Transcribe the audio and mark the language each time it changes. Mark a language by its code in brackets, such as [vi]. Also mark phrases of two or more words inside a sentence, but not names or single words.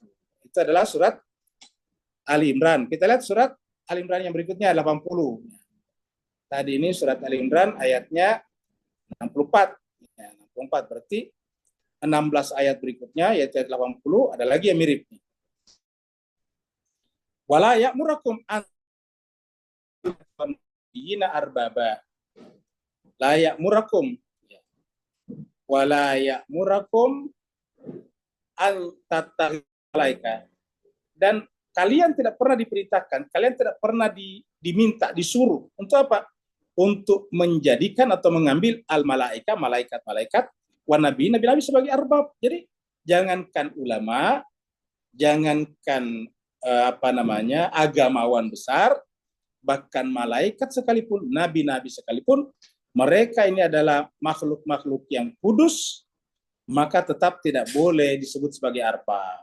[id] Itu adalah surat Ali Imran. Kita lihat surat Ali Imran yang berikutnya 80. Tadi ini surat Ali Imran ayatnya 64. Ya, 64 berarti 16 ayat berikutnya yaitu ayat 80 ada lagi yang mirip. [ar] ولا يأمركم أن أربابا. لا يأمركم ولا يأمركم أن تتخذوا, [id] dan kalian tidak pernah diperintahkan, kalian tidak pernah diminta, disuruh untuk apa? Untuk menjadikan atau mengambil al-malaika, malaikat-malaikat, wa nabi-nabi sebagai arbab. Jadi jangankan ulama, jangankan agamawan besar, bahkan malaikat sekalipun, nabi-nabi sekalipun, mereka ini adalah makhluk-makhluk yang kudus, maka tetap tidak boleh disebut sebagai arbab.